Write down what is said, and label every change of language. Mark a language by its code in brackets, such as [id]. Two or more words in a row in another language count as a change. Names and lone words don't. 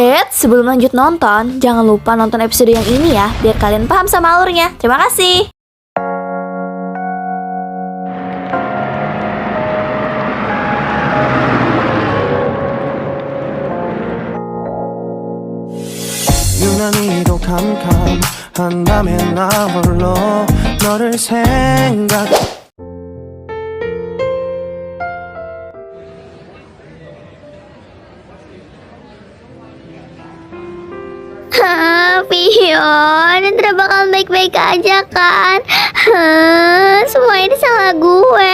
[id] Sebelum lanjut nonton, jangan lupa nonton episode yang ini ya, biar kalian paham sama alurnya. Terima kasih. [ko] 유난히도 캄캄한다면 나 홀로 너를 생각 [id] Pion, Nendra bakal baik-baik aja kan? Semua ini salah gue.